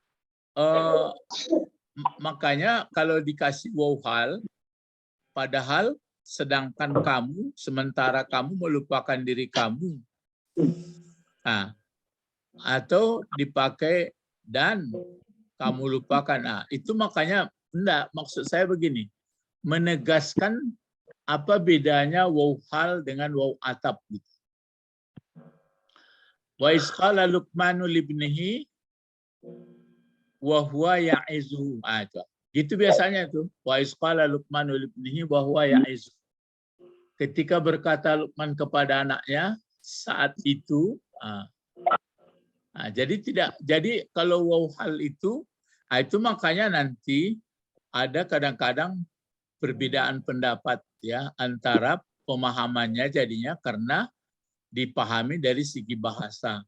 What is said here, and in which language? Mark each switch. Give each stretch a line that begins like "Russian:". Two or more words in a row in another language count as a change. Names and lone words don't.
Indonesian: Makanya kalau dikasih
Arabic: واو حال,
Indonesian: padahal sedangkan kamu, sementara kamu melupakan diri kamu. Atau dipakai dan kamu lupakan. Itu makanya enggak, maksud saya begini. Menegaskan apa bedanya
Arabic: واو حال
Indonesian: dengan
Arabic: واو عطف. وإذ قال لقمان لابنه وهو يعظه.
Indonesian: Gitu biasanya tuh.
Arabic: وإذ قال لقمان لابنه وهو يعظه.
Indonesian: Ketika berkata Luqman kepada anaknya saat itu, Nah, jadi kalau waw hal itu makanya nanti ada kadang-kadang perbedaan pendapat ya antara pemahamannya jadinya karena dipahami dari segi bahasa.